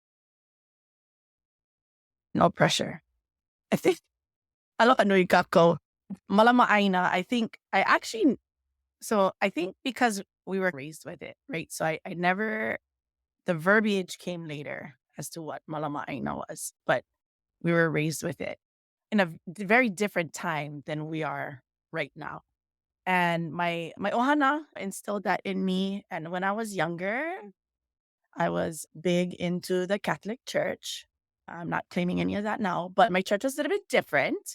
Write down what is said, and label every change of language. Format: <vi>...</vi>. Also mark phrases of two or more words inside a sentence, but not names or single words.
<en>No pressure. I think,</en> <haw>aloha nui kako. Malama aina,</haw> <en>I think because we were raised with it, right? So I never, the verbiage came later as to what</en> <haw>malama aina</haw> <en>was, but we were raised with it in a very different time than we are right now. And my ohana instilled that in me. And when I was younger, I was big into the Catholic Church. I'm not claiming any of that now, but my church was a little bit different.</en>